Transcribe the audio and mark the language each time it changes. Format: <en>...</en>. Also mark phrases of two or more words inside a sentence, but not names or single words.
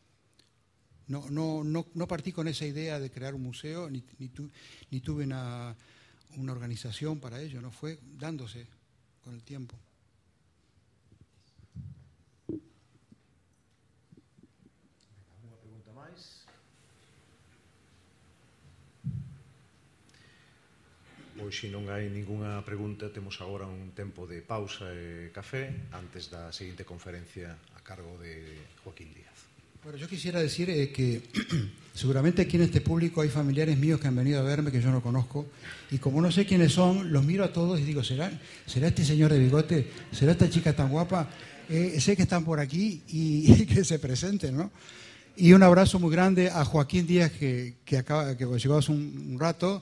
<es>No partí con esa idea de crear un museo, ni tuve una organización para ello, no, fue dándose con el tiempo.</es> <gl>¿Alguna pregunta máis? Pois, se non hai ningunha pregunta, temos agora un tempo de pausa e café antes da seguinte conferencia a cargo de Joaquín Díaz.</gl> <es>Bueno, yo quisiera decir que seguramente aquí en este público hay familiares míos que han venido a verme que yo no conozco, y como no sé quiénes son, los miro a todos y digo, ¿será este señor de bigote? ¿Será esta chica tan guapa? Sé que están por aquí y que se presenten, ¿no? Y un abrazo muy grande a Joaquín Díaz, que llegó hace un rato.</es>